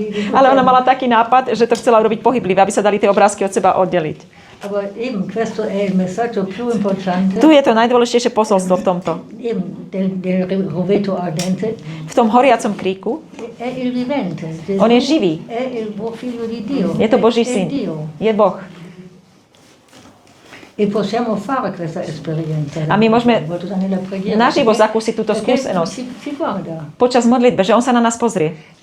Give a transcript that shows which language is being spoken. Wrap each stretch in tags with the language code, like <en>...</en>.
<sk>Ale ona mala taký nápad, že to chcela urobiť pohyblivé, aby sa dali tie obrázky od seba oddeliť.</sk> <de>Aber eben,</de> <it>questo è il messaggio più importante.</it> <sk>Tu je to najdôležitejšie posolstvo v tomto.</sk> <it>Eben, del roveto ardente.</it> <sk>V tom horiacom kríku.</sk> <it>È il vivente.</it> <sk>On je živý.</sk> <it>È il figlio di Dio.</it> <sk>Je to Boží</sk> <it>È</it> <sk>syn.</sk> <it>Dio.</it> <sk>Je Boh.</sk> <it>E possiamo fare questa esperienza.</it> <sk>A my môžeme naživo zakúsiť túto skúsenosť počas modlitbe, že on sa na nás pozrie.</sk>